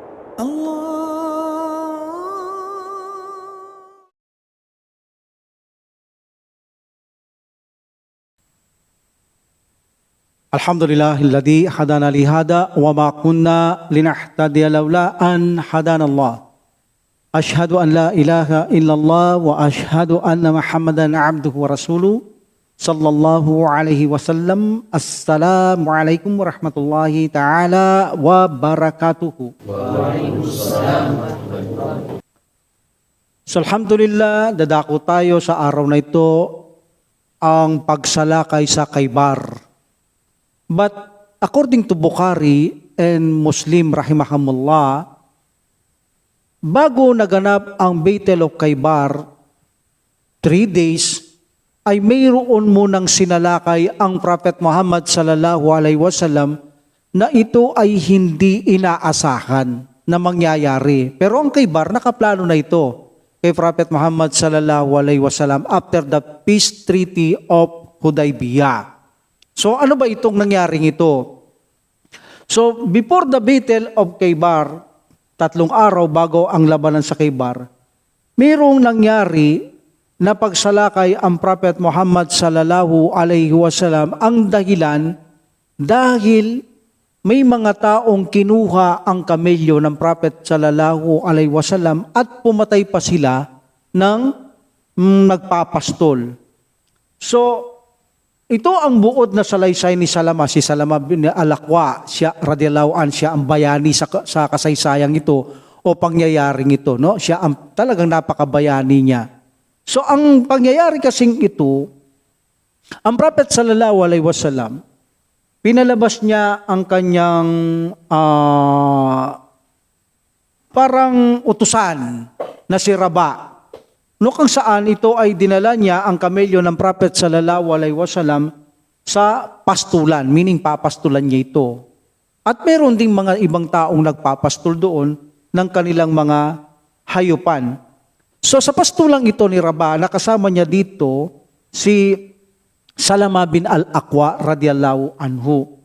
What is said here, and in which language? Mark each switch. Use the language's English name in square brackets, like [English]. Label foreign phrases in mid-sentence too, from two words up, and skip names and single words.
[Arabic] الحمد لله الذي هدانا لهذا وما كنا لنهتدي لولا أن هدانا الله. أشهد أن لا إله إلا الله وأشهد أن محمدا عبده ورسوله صلى الله عليه وسلم. السلام عليكم ورحمة الله تعالى وبركاته. وعليكم السلام. So الحمد لله, [Filipino] dadako tayo sa araw na ito ang pagsalakay sa Khaybar. [English] But according to Bukhari and Muslim rahimahumullah, [Filipino] bago naganap ang Battle of Khaybar, 3 days, ay mayroon munang sinalakay ang Prophet Muhammad [Arabic] صلى الله عليه وسلم [Filipino] na ito ay hindi inaasahan na mangyayari. Pero ang Khaybar, nakaplano na ito kay Prophet Muhammad [Arabic] صلى الله عليه وسلم [English] after the peace treaty of Hudaybiyah. [Filipino] So ano ba itong nangyaring ito? [English] So before the Battle of Khaybar, [Filipino] 3 araw bago ang labanan sa Khaybar, mayroong nangyari na pagsalakay ang Prophet Muhammad [Arabic] صلى الله عليه وسلم. [Filipino] Ang dahilan dahil may mga taong kinuha ang kamelyo ng Prophet [Arabic] صلى الله عليه وسلم [Filipino] at pumatay pa sila ng nagpapastol. So ito ang buod na salaysay ni Salama. Si Salama bin Al-Aqwa, siya [Arabic] رضي الله عن, [Filipino] siya ang bayani sa kasaysayang ito o pangyayaring ito. No? Siya ang talagang napakabayani niya. So ang pangyayari kasing ito, ang Prophet [Arabic] صلى الله عليه وسلم, [Filipino] pinalabas niya ang kanyang parang utusan na si Rabah. No, kung saan ito ay dinala niya ang kamelyo ng Prophet [Arabic] صلى الله عليه وسلم [Filipino] sa pastulan, meaning papastulan niya ito. At meron ding mga ibang taong nagpapastol doon ng kanilang mga hayupan. So sa pastulang ito ni Rabah, nakasama niya dito si Salama bin Al-Aqwa [Arabic] رضي الله عنه.